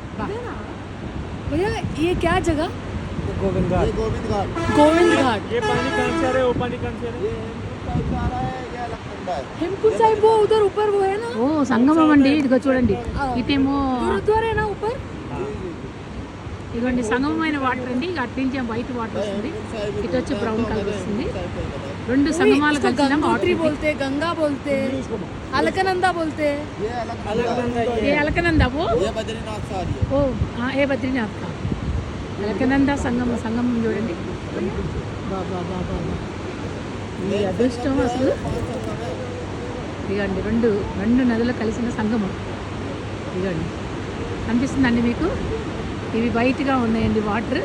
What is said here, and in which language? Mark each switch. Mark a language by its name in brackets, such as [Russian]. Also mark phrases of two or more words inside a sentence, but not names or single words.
[Hindi] भैया ये क्या जगह? गोविंद घाट। गोविंद घाट। ये पानी कहाँ से आ रहा है? वो पानी कहाँ से आ रहा है? हेमकुंड साहिब वो उधर ऊपर वो है ना? [Telugu] ఓ సంగమం అండి, ఇదిగో చూడండి. ఇటేమో [Hindi] गुरुद्वारा है ना ऊपर? [Telugu] ఇదిగోండి సంగమమైన వాటర్ అండి. ఇక అటు నుంచి [English] white water [Telugu] వస్తుంది, ఇటు వచ్చి [English] brown colour [Telugu] వస్తుంది. రెండు సంగమాలు కలిసిన गंगोत्री వాటర్. [Hindi] बोलते, गंगा बोलते, अलकनंदा बोलते। [Telugu] ఏ అలకనంద वो? [Hindi] ये बद्रीनाथ से आ रही है। [Telugu] ఓ ఏ బద్రీనాథ్ కా అలకనంద సంగమం. సంగమం చూడండి. బాబా బాబా ఈ అదృష్టం అసలు. ఇదిగోండి రెండు నదులు కలిసిన సంగమం. ఇదిగోండి కనిపిస్తుందండి మీకు. ఇవి వైట్గా ఉన్నాయండి వాటర్.